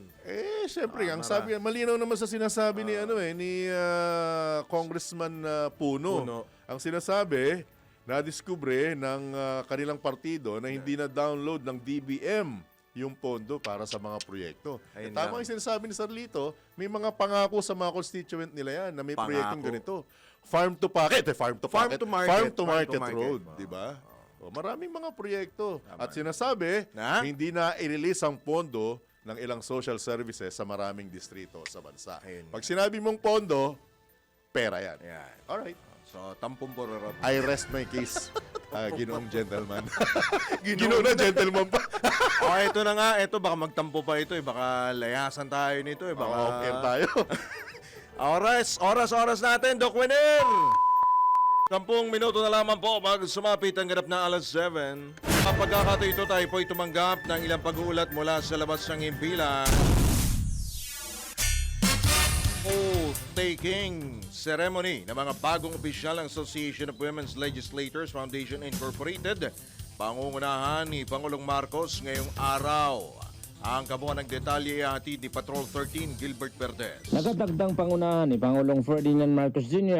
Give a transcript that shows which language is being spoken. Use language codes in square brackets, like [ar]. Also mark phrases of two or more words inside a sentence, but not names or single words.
[tl] Siyempre, ang sabi, malinaw naman sa sinasabi ni Congressman Puno. Ang sinasabi, nadiskubre ng kanilang partido na hindi na download ng DBM yung pondo para sa mga proyekto. Ayun Tama lang. yung sinasabi ni Sir Lito, may mga pangako sa mga constituent nila yan na may proyektong Pangako. ganito. [en] farm to pocket, farm to Farm pocket, to market. farm to Farm to market market. [tl] road, di ba? O, maraming mga proyekto. At sinasabi, Na? hindi na i-release ang pondo ng ilang social services sa maraming distrito sa bansa. Ayun. Pag sinabi mong pondo, pera yan. Yan. Alright. So, tampong pororot. [en] I rest my case, [tl] ginoong gentleman. Ginoong na gentleman pa. Oh, ito na nga. Ito, baka magtampo pa ito. Baka layasan tayo nito. Baka Baka off-air tayo. Oras natin, Doc Winner! 10 minuto na lamang po bago sumapit ang ganap na alas 7. Kapag ito tayo po'y tumanggap ng ilang pag-uulat mula sa labas ng impilan. [en] Oath-taking ceremony [tl] ng mga bagong opisyal ng Association of Women's Legislators Foundation Incorporated. Pangungunahan ni Pangulong Marcos ngayong araw. Ang kabuuan ng detalye hatid ni Patrol 13 Gilbert Verdes. Nagatagdang pangunahan ni Pangulong Ferdinand Marcos Jr.